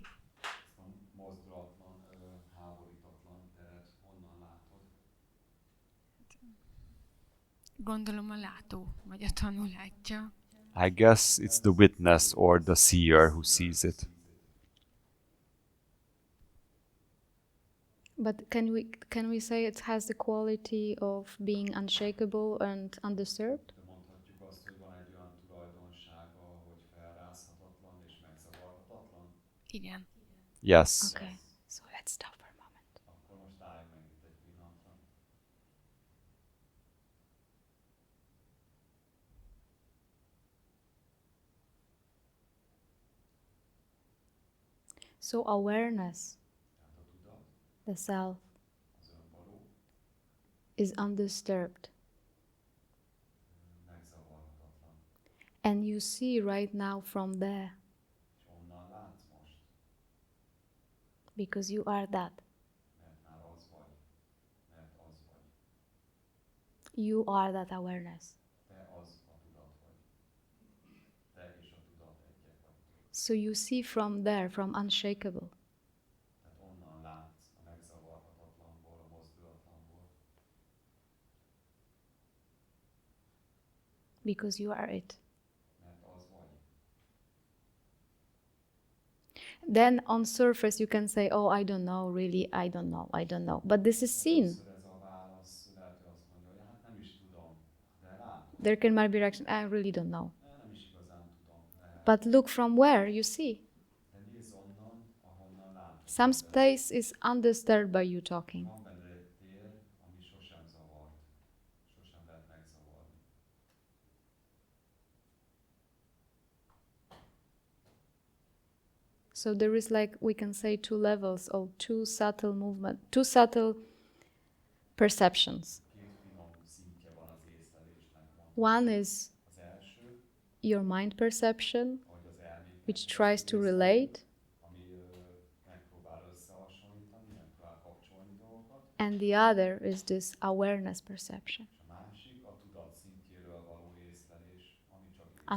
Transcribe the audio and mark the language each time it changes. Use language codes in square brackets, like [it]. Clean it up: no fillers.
[hu] Ezt a mozdulatlan, háborítatlan teret honnan látod? Gondolom a látó, vagy a tanú látja. [en] I guess it's the witness or the seer who sees it. But can we say it has the quality of being unshakable and undisturbed? [hu] De mondhatjuk azt, hogy van egy olyan tulajdonsága, hogy felrázhatatlan és megzavarhatatlan? Igen. [en] Yes. Okay, so let's stop for a moment. [hu] Akkor most álljunk meg itt egy pillanatra. [en] So awareness, [hu] Tehát a tudat, [en] the self, [hu] az önvaló, [en] is undisturbed. [hu] megzavarhatatlan. [en] And you see right now from there, [hu] És onnan látsz most, [en] because you are that. [hu] mert már az vagy. Mert az vagy. [en] You are that awareness. [hu] Te az a tudat vagy. Te és a tudat egyek vagytok. [en] So you see from there, from unshakable. [hu] Tehát onnan látsz a megzavarhatatlanból, a mozdulatlanból. [en] Because you are it. [hu] Mert az vagy. [en] Then on surface you can say, oh, I don't know, really, I don't know. But this is seen. [hu] Először ez a válasz, lehet, hogy azt mondja, hogy hát nem is tudom, de látom. [en] There can might be reaction, I really don't know. [hu] Nem is igazán tudom. [en] But look from where you see. [hu] De nézz onnan, ahonnan látod. [en] Some space is undisturbed by you talking. [hu] Van benne egy tér, ami sosem zavart. Sosem lehet megzavarni. [en] So there is, like, we can say, two levels or two subtle movement, two subtle perceptions. [hu] Két finom szintje van az észlelésnek. [en] One is [hu] Az első, [en] your mind perception, [hu] hogy az elmék, [en] which tries to relate, [hu] ami megpróbál összehasonlítani, megpróbál kapcsolni dolgokat, [en] and the other is this awareness perception, [hu] és a másik a tudat szintjéről való észlelés, ami csak észlel,